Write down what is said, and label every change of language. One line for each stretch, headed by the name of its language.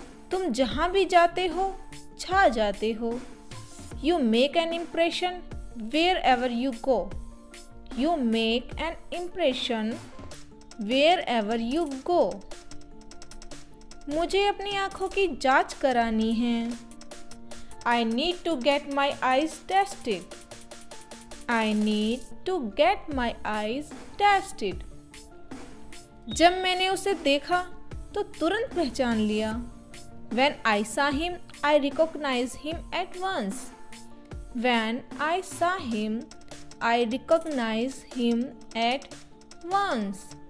Hindi: तुम जहाँ भी जाते हो छा जाते हो।
English: You make an impression wherever you go. You make an impression wherever you go.
Hindi: मुझे अपनी आँखों की जांच करानी है।
English: I need to get my eyes tested. I need to get my eyes tested.
Hindi: जब मैंने उसे देखा तो तुरंत पहचान लिया।
English: When I saw him, I recognized him at once. When I saw him, I recognized him at once.